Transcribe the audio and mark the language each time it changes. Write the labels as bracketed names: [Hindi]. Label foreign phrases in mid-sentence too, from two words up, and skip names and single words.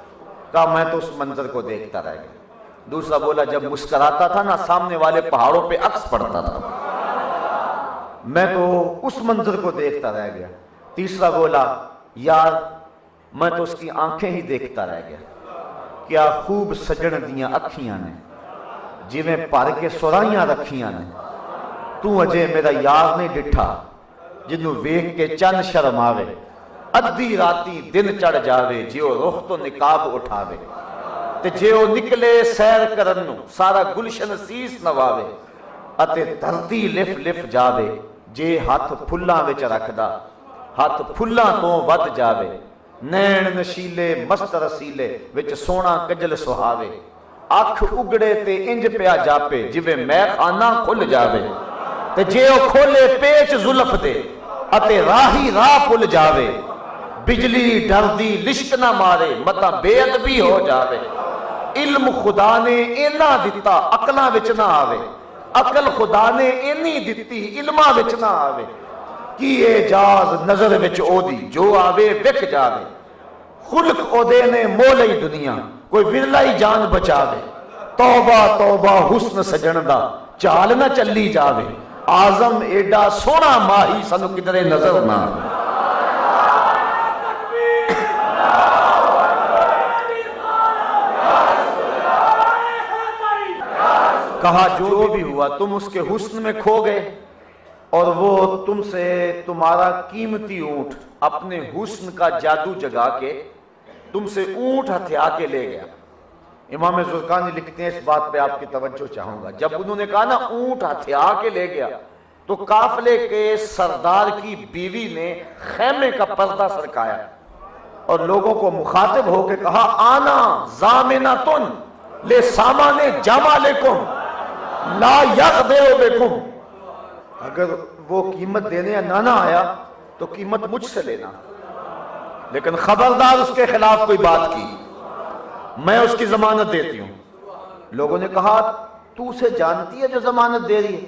[Urdu] کہا میں تو اس منظر کو دیکھتا رہ گیا۔ دوسرا بولا جب مسکراتا تھا نا سامنے والے پہاڑوں پہ عکس پڑتا تھا، میں تو اس منظر کو دیکھتا رہ گیا۔ تیسرا بولا یار میں تو اس کی آنکھیں ہی دیکھتا رہ گیا، [Punjabi] کیا خوب سجن دیاں اکھیاں نے، جی میں پار کے سرائیاں رکھیاں نے، تو اجے میرا یار نہیں ڈٹھا جنوں ویکھ کے چند شرم آوے، ادھی راتی دن چڑھ جاوے جیو رخ تو نقاب اٹھاوے، تے جیو نکلے سیر کرن نو سارا گلشن سیس نواوے، اتے دھرتی لف لف جاوے جے ہاتھ پھلاں وچ رکھدا، ہاتھ پھلاں تو ود جاوے، نین نشیلے مست رسیلے وچ سونا کجل سہاوے، اکھ اگڑے تے انج پیا جاپے جویں میں خانہ کھل جاوے، تے جے او کھولے پیچ زلف دے اتے راہی راہ پل جاوے، بجلی ڈردی لشک نہ مارے متا بے ادبی ہو جاوے، علم خدا نے اینا دیتا عقلاں وچ نہ آوے، عقل خدا نے اینی دیتی علماں وچ نہ آوے، کی اعجاز نظر وچ او دی جو آوے وک جاوے، خلق او دے نے مولئی دنیا کوئی ورلائی جان بچاوے، توبہ توبہ حسن سجن دا چال نہ چلی جاوے، آزم ایڈا سونا ماہی سنو کدرے نظر نہ آوے۔ [Urdu] کہا جو بھی ہوا تم اس کے حسن میں کھو گئے اور وہ تم سے تمہارا قیمتی اونٹ اپنے حسن کا جادو جگا کے تم سے اونٹ ہتھیا کے لے گیا۔ امام زرقانی لکھتے ہیں، اس بات پہ آپ کی توجہ چاہوں گا، جب انہوں نے کہا نا اونٹ ہتھیا کے لے گیا تو قافلے کے سردار کی بیوی نے خیمے کا پردہ سرکایا اور لوگوں کو مخاطب ہو کے کہا [Arabic] آنا ضامنۃ لسامان جمالکم لا یغدر بکم، [Urdu] اگر وہ قیمت دینے نہ آیا تو قیمت مجھ سے لینا، لیکن خبردار اس کے خلاف کوئی بات کی میں اس کی ضمانت دیتی ہوں۔ لوگوں نے کہا تو اسے جانتی ہے جو ضمانت دے رہی ہے؟